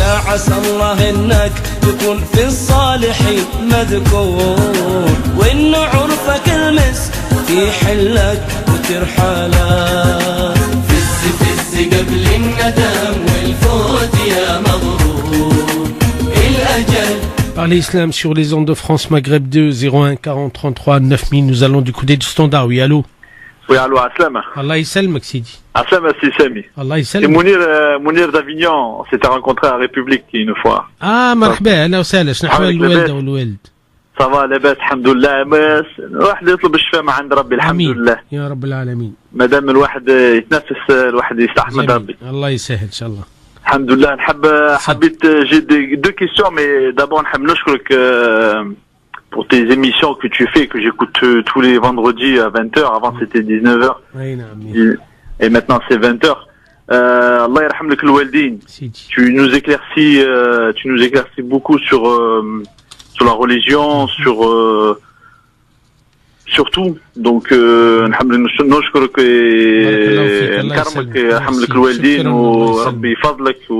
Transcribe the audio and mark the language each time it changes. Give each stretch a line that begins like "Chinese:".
Arabic: عسى الله انك تكون في الصالحين مذكور وان عرفك المس في حلك وترحاله فز قبل الندم والفوت يا مغرور الاجل.
French: Parler islam sur les ondes de France Maghreb 2 01 40 33 9000. Nous allons du côté du standard. Oui, allô. Oui, allô, Aslama.
Arabic: Allah Ysalmak, Sidi.
French: Aslama, c'est Sami.
Arabic: Allah
French: C'est
Arabic: Ysalmak.
French: Mounir d'Avignon. On s'était rencontré à la République une fois.
Arabic: مرحبا اهلا وسهلا. شنو احوال الوالده والوالد؟
French: Ça va,
Arabic: لاباس الحمد لله. الواحد يطلب الشفاء من عند ربي الحمد لله. يا رب العالمين. مادام الواحد يتنفس الواحد يستحمد ربي. الله يسهل ان شاء الله. الحمد لله. حبيت
French: j'ai 2 questions, mais d'abord
Arabic: نحب نشكرك
French: pour tes émissions que tu fais, que j'écoute tous les vendredis à 20h. Avant c'était 19h. Et maintenant c'est 20h.
Arabic: Allah yarham lak al-walidin.
French: Tu nous éclaircis beaucoup sur la religion, sur tout. Donc
Arabic: نشكرك نكرمك يرحم لك الوالدين وربي يفضلك